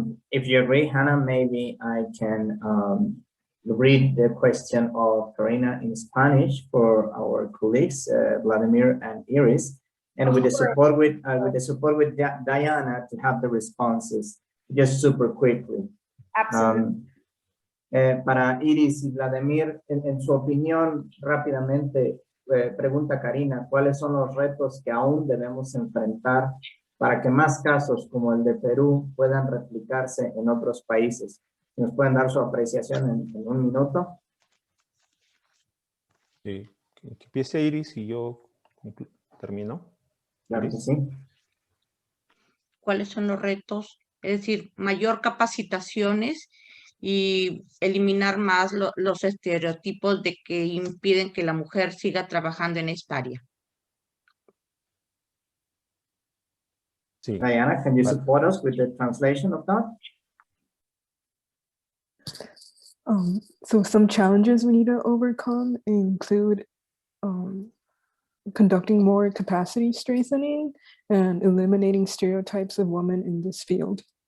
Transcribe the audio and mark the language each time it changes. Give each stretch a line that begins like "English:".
English: If you agree, Hannah, maybe I can read the question of Karina in Spanish for our colleagues, Vladimir and Iris, and with the support with Diana to have the responses just super quickly. Absolutely.
Spanish: Para Iris y Vladimir, en su opinión, rápidamente, pregunta Karina, ¿cuáles son los retos que aún debemos enfrentar para que más casos como el de Perú puedan replicarse en otros países? ¿Nos pueden dar su apreciación en un minuto? Que empiece Iris y yo termino. Claro que sí. ¿Cuáles son los retos? Es decir, mayor capacitaciones y eliminar más los estereotipos de que impiden que la mujer siga trabajando en esta área. Sí.
English: Diana, can you support us with the translation of that? So some challenges we need to overcome include conducting more capacity strengthening and eliminating stereotypes of women in this field.